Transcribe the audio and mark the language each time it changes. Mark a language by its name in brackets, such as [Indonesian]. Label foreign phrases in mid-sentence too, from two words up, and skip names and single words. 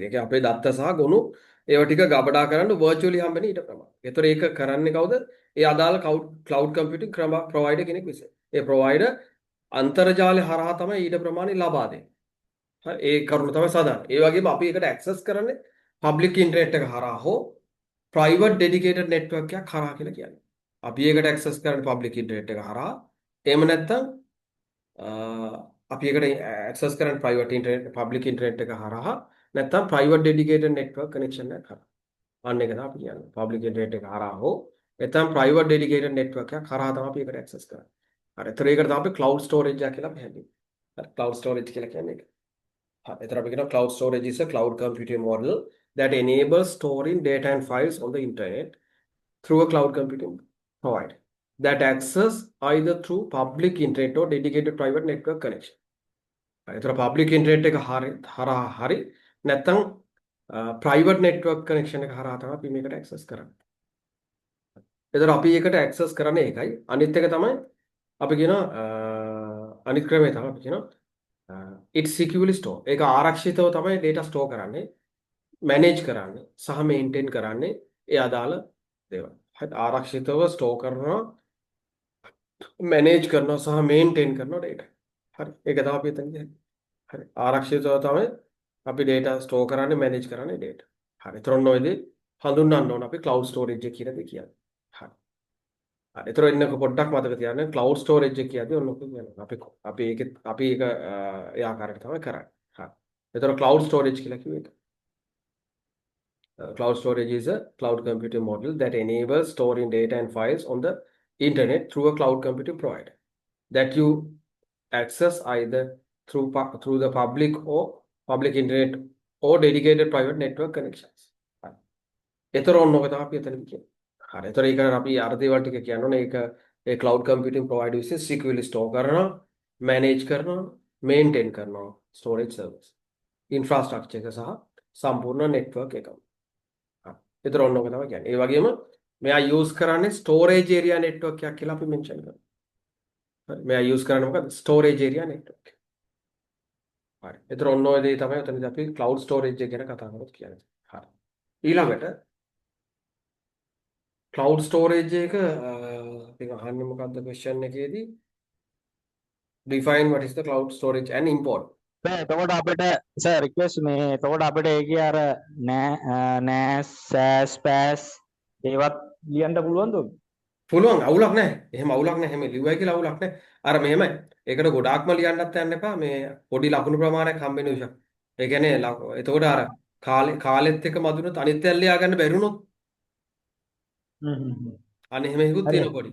[Sinhala] ඒ කියන්නේ අපේ දත්ත සහ ගොනු ඒව ටික ගබඩා කරන්න virtually හම්බෙන ඊට ප්‍රමාණය. ඒතර ඒක කරන්නේ කවුද? ඒ අදාළ [English] cloud computing provider [Sinhala] කෙනෙක් විසින්. ඒ provider අන්තර්ජාලය හරහා තමයි ඊට ප්‍රමාණය ලබා දෙන්නේ. හරි ඒ කරුණ තමයි සාධාරණ. ඒ වගේම අපි ඒකට access කරන්නේ [English] public internet [Sinhala] එක හරහා හෝ [English] private dedicated network [Sinhala] එකක් හරහා කියලා කියන්නේ. අපි ඒකට access කරන්නේ [English] public internet [Sinhala] එක හරහා. එහෙම නැත්නම් අපි ඒකට access කරන්නේ [English] private internet public internet [Sinhala] එක හරහා නැත්නම් [English] private dedicated network connection [Sinhala] එකක් හරහා. අන්න ඒක තමයි අපි කියන්නේ. [English] public internet [Sinhala] එක හරහා හෝ නැත්නම් [English] private dedicated network [Sinhala] එකක් හරහා තමයි අපි ඒකට access කරන්නේ. හරි. ඒතර ඒකට තමයි අපි [English] cloud storage [Sinhala] එක කියලා අපි හැදුවේ. හරි [English] cloud storage [Sinhala] කියලා කියන්නේ ඒක. හරි. ඒතර අපි කියනවා [English] cloud storage is a cloud computing model that enables storing data and files on the internet through a cloud computing provider. that access either through public internet or dedicated private network connection. [Sinhala] ඒතර [English] public internet [Sinhala] එක හරහා හරි නැත්නම් [English] private network connection [Sinhala] එක හරහා තමයි අපි මේකට access කරන්නේ. ඒතර අපි ඒකට access කරන්නේ ඒකයි. අනිත් එක තමයි අපි කියන අනිත් ක්‍රමය තමයි අපි කියන [English] it's securely store. [Sinhala] ඒක ආරක්ෂිතව තමයි [English] data store [Sinhala] කරන්නේ, manage කරන්නේ සහ maintain කරන්නේ ඒ අදාළ දේවල්. හරි ආරක්ෂිතව store කරනවා, manage කරනවා සහ maintain කරනවා data. හරි ඒක තමයි අපි එතන කියන්නේ. හරි ආරක්ෂිතව තමයි අපි [English] data store [Sinhala] කරන්නේ, manage කරන්නේ data. හරි. ඒතර ඔන්න ඔය දේ හඳුන්වන්න ඕන අපි [English] cloud storage [Sinhala] එක කියලා දෙ කියන්නේ. හරි. හරි. ඒතර එන්නක පොඩ්ඩක් මතක තියාගන්න [English] cloud storage [Sinhala] එක කියද්දී ඔන්න ඔක කියනවා. අපි ඒක ඒ ආකාරයට තමයි කරන්නේ. හරි. ඒතර [English] cloud storage [Sinhala] කියලා කිව්වේ ඒක. [English] Cloud storage is a cloud computing model that enables storing data and files on the internet through a cloud computing provider that you access either through the public internet or dedicated private network connections. [Sinhala] හරි. ඒතර ඔන්න ඔක තමයි අපි එතන කියන්නේ. හරි. ඒතර ඒක අපි අර දේවල් ටික කියනෝනේ ඒක ඒ [English] cloud computing provider [Sinhala] විසින් [English] securely store [Sinhala] කරනවා, manage කරනවා, maintain කරනවා [English] storage service. [Sinhala] infrastructure එක සහ සම්පූර්ණ network එක. ඒතර ඔන්න ඔක තමයි කියන්නේ. ඒ වගේම මෙයා use කරන්නේ [English] storage area network [Sinhala] එකක් කියලා අපි mention කරනවා. හරි. මෙයා use කරන්නේ මොකද්ද? [English] storage area network. [Sinhala] හරි. ඒතර ඔන්න ඔය දේ තමයි උතනදී අපි [English] cloud storage [Sinhala] එක ගැන කතා කරලා කියන්නේ. හරි. ඊළඟට [English] cloud storage [Sinhala] එක අපි අහන්නේ මොකද්ද question එකේදී [English] define what is the cloud storage and import. [Sinhala] එතකොට අපිට සර් රික්වෙස්ට් මේ එතකොට අපිට ඒකේ අර NAS SAS PAS ඒවත් ලියන්න පුළුවන්ද? පුළුවන් අවුලක් නැහැ. එහෙම අවුලක් නැහැ. එහෙම ලිව්වයි කියලා අවුලක් නැහැ. අර මෙහෙමයි. ඒකට ගොඩාක්ම ලියන්නත් යන්න එපා. මේ පොඩි ලකුණු ප්‍රමාණයක් හම්බ වෙන විශක්. ඒ කියන්නේ එතකොට අර කාලෙත් එක මදුනොත් අනිත් පැල් ලියා ගන්න බැරිුණොත් අන්න එහෙම හිකුත් තියෙන පොඩි.